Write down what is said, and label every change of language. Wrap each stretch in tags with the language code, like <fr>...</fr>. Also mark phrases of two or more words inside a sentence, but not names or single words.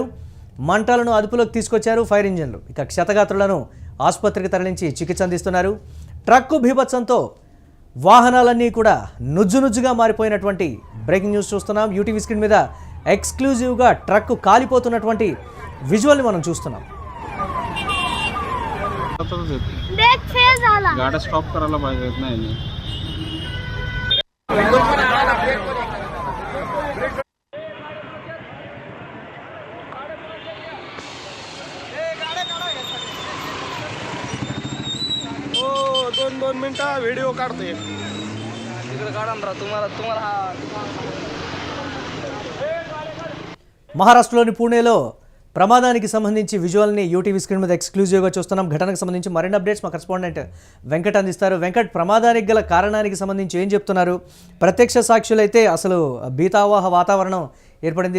<te>మంటలను అదుపులోకి తీసుకొచ్చారు</te> <en>fire engines.</en> <te>ఇక క్షతగాత్రులను ఆసుపత్రికి తరలించి చికిత్స అందిస్తున్నారు. ట్రక్కు బీభత్సంతో వాహనాలన్నీ కూడా నుజ్జునుజ్జుగా మారిపోయినటువంటి</te> <en>breaking news</en> <te>చూస్తున్నాం. యూటీవీ స్క్రీన్ మీద ఎక్స్క్లూజివ్గా ట్రక్ కాలిపోతున్నటువంటి విజువల్ని మనం చూస్తున్నాం.</te> <mr>गाड्या स्टॉप करायला पाहिजेत नाही. दोन मिनिटं व्हिडिओ काढतोय तिकडे काढा तुम्हाला</mr> <te>మహారాష్ట్రలోని పూణేలో ప్రమాదానికి సంబంధించి విజువల్ని యూటీవీ స్క్రీన్ మీద ఎక్స్క్లూజివ్గా చూస్తున్నాం. ఘటనకు సంబంధించి మరిన్ని అప్డేట్స్ మా కరెస్పాండెంట్ వెంకట్ అందిస్తారు. వెంకట్, ప్రమాదానికి గల కారణానికి సంబంధించి ఏం చెప్తున్నారు? ప్రత్యక్ష సాక్షులైతే అసలు భీతావహ వాతావరణం ఏర్పడింది.</te>